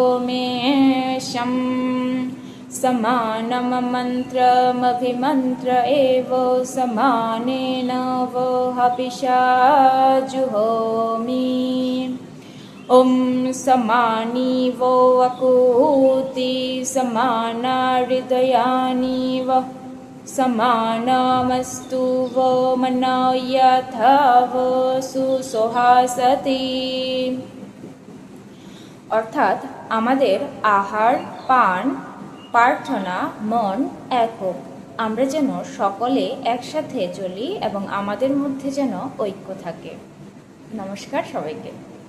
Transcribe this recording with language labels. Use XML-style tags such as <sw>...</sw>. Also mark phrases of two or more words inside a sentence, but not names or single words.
<sa>मेषं समानं मंत्रमभिमंत्र एव समानेन वो हविषा जुहोमि ओम समानी वो अकूति समाना हृदयानि वो समानमस्तु वो मनो यथा वो सुसोहासति।</sa> <bn>অর্থাৎ আমাদের আহার পান প্রার্থনা মন এক হোক, আমরা যেন সকলে একসাথে চলি এবং আমাদের মধ্যে যেন ঐক্য থাকে। নমস্কার সবাইকে।</bn>